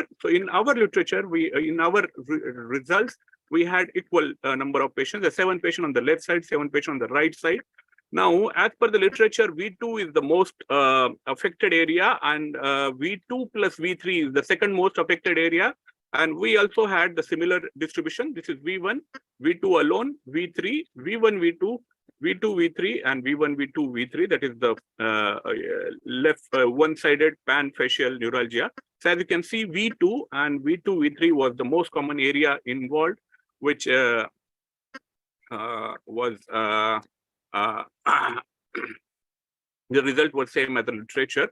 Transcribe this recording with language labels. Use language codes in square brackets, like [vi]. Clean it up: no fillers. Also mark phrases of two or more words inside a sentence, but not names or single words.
[en] So in our literature, in our results, we had equal number of patients, 7 patients on the left side, 7 patients on the right side. Now, as per the literature, V2 is the most affected area, and V2 plus V3 is the second most affected area. And we also had the similar distribution. This is V1, V2 alone, V3, V1, V2, V2, V3, and V1, V2, V3. That is the left one-sided pan-facial neuralgia. So as you can see, V2 and V2, V3 was the most common area involved, which was the result was same as the literature.